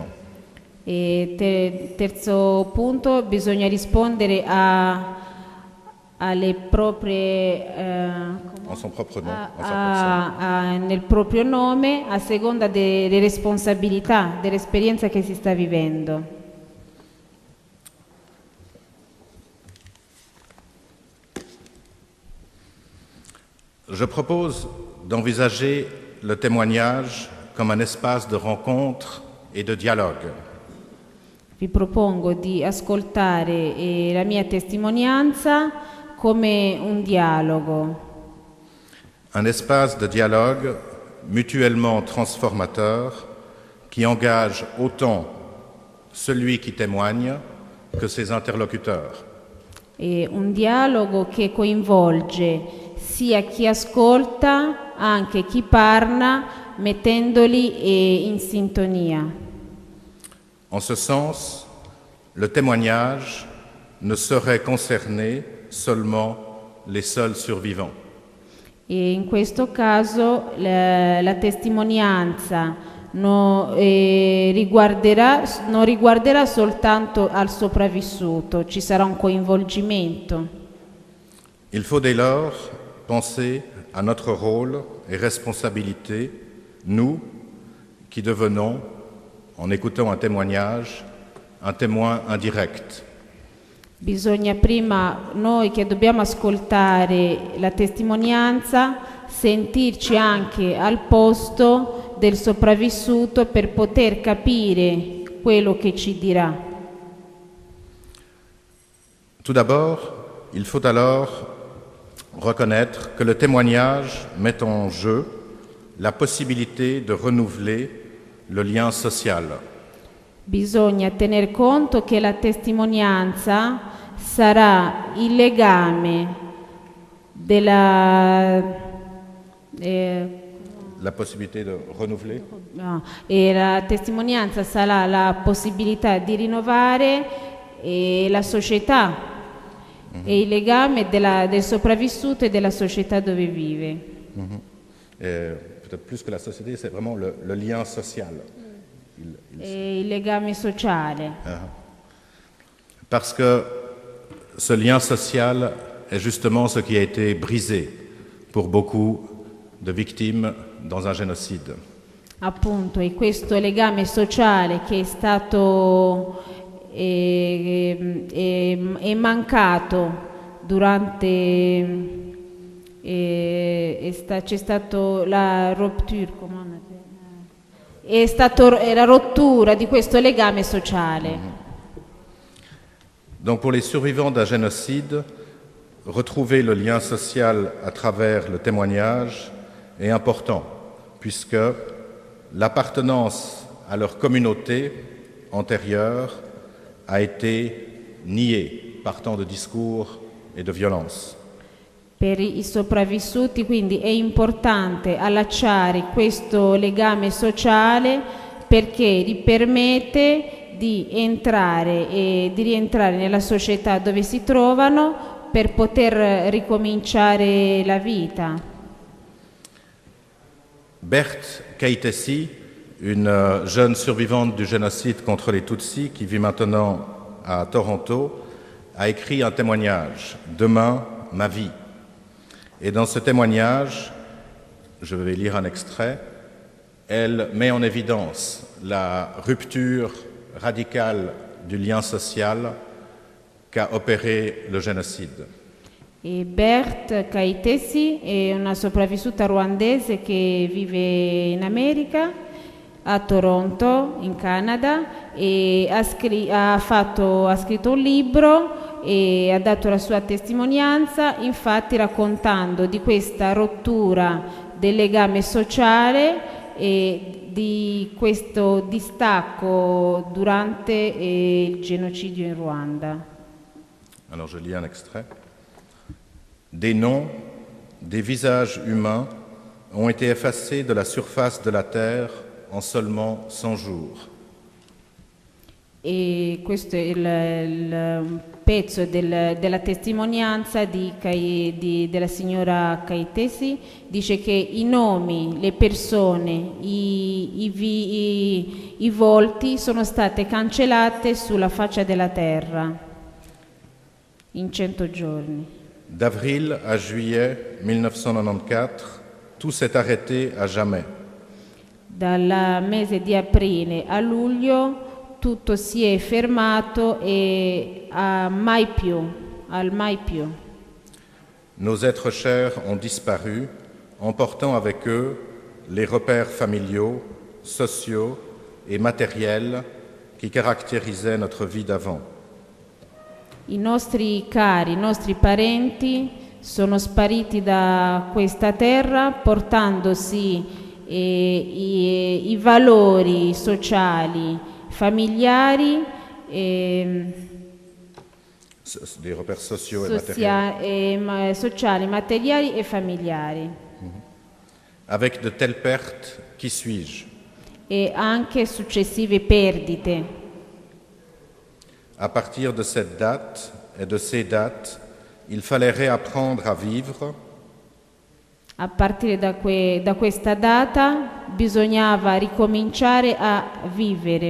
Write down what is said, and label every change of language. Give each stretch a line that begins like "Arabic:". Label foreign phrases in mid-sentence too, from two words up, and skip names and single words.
Italian: E terzo punto, bisogna rispondere alle proprie
French: En son propre nom, en sa personne.
Italian: nel proprio nome, a seconda delle responsabilità, dell'esperienza che si sta vivendo.
French: Je propose d'envisager le témoignage comme un espace de rencontre et de dialogue.
Italian: Vi propongo di ascoltare la mia testimonianza come un dialogo.
French: Un espace de dialogue mutuellement transformateur qui engage autant celui qui témoigne que ses interlocuteurs.
Italian: E un dialogo che coinvolge sia chi ascolta, anche chi parla, mettendoli in sintonia.
French: En ce sens, le témoignage ne saurait concerner seulement les seuls survivants.
Italian: E in questo caso la testimonianza non riguarderà soltanto al sopravvissuto, ci sarà un coinvolgimento.
French: Il faut dès lors penser à notre rôle et responsabilité, nous qui devenons, en écoutant un témoignage, un témoin indirect.
Italian: Bisogna prima, noi che dobbiamo ascoltare la testimonianza, sentirci anche al posto del sopravvissuto per poter capire quello che ci dirà.
French: Tout d'abord, il faut alors reconnaître que le témoignage met en jeu la possibilité de renouveler le lien social.
Italian: Bisogna tener conto che la testimonianza sarà il legame
French: La possibilité de renouveler.
Italian: no, e la testimonianza sarà la possibilità di rinnovare la società e il legame del sopravvissuto e della società dove vive.
French: Peut-être plus que la société, c'est vraiment le lien social.
Italian: E il legame sociale.
French: Parce que ce lien social est justement ce qui a été brisé pour beaucoup de victimes dans un génocide.
Italian: Appunto, è questo legame sociale che è stato è mancato durante c'è stato la rupture, è la rottura di questo legame sociale.
French: Donc pour les survivants d'un génocide, retrouver le lien social à travers le témoignage est important, puisque l'appartenance à leur communauté antérieure a été niée par tant de discours et de violence.
Italian: Per i sopravvissuti quindi è importante allacciare questo legame sociale perché gli permette di rientrare nella società dove si trovano per poter ricominciare la vita.
French: Berthe Kaitesi, une jeune survivante du génocide contre les Tutsis qui vit maintenant à Toronto, a écrit un témoignage, « Demain, ma vie ». Et dans ce témoignage, je vais lire un extrait, elle met en évidence la rupture radicale du lien social qu'a opéré le génocide.
Italian: E Berthe Kaitesi è una sopravvissuta ruandese che vive in America, a Toronto, in Canada, e ha scritto un libro e ha dato la sua testimonianza, infatti raccontando di questa rottura del legame sociale e di questo distacco durante il genocidio in Ruanda.
French: Alors je lis un extrait. Des noms, des visages humains ont été effacés de la surface de la terre en seulement 100 jours.
Italian: E questo è il pezzo della testimonianza della signora Kaitesi. Dice che i nomi, le persone, i volti sono state cancellate sulla faccia della terra in 100 giorni.
French: D'avril à juillet 1994, tout s'est arrêté à jamais.
Italian: Dal mese di aprile a luglio tutto si è fermato e al mai più.
French: Nos êtres chers ont disparu, emportant avec eux les repères familiaux, sociaux et matériels qui caractérisaient notre vie d'avant.
Italian: I nostri cari, i nostri parenti sono spariti da questa terra portandosi i valori sociali, familiari,
French: des repères sociaux
Italian: sociali, materiali e familiari.
French: Avec de telles pertes, qui suis-je?
Italian: E anche successive perdite.
French: À partir de cette date et de ces dates, il fallait réapprendre à vivre.
Italian: A partire da questa data bisognava ricominciare a vivere.